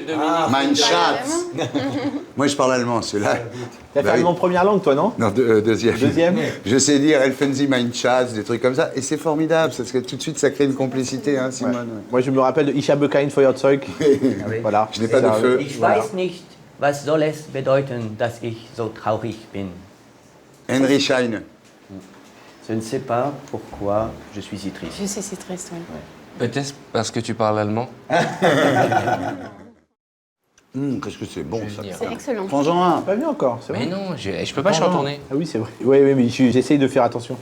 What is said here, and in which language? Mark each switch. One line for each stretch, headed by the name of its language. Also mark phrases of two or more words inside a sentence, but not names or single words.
German: Mein Schatz.
French: Moi, je parle allemand, celui-là. T'as Bah fait oui. allemand première langue, toi, non? Non, deuxième. Deuxième. Je sais dire Elfenzi
German: Mein Schatz,
French: des trucs comme ça. Et c'est formidable, parce que tout de suite, ça crée une complicité, hein, Simone. ouais. Moi, je me rappelle de
German: Ich habe kein Feuerzeug.
French: Voilà. Je n'ai pas de feu.
German: Ich weiß nicht, was soll es bedeuten, dass ich so traurig bin. Henry Schein.
French: Je ne sais pas pourquoi je suis si triste. Je sais, c'est triste, oui. Peut-être parce que tu parles allemand. Qu'est-ce que c'est bon, ça. C'est excellent. Prends-en un. Pas bien encore, c'est Mais vrai. non, je peux pas chantonner. Ah oui, c'est vrai. Oui, mais j'essaye de faire attention.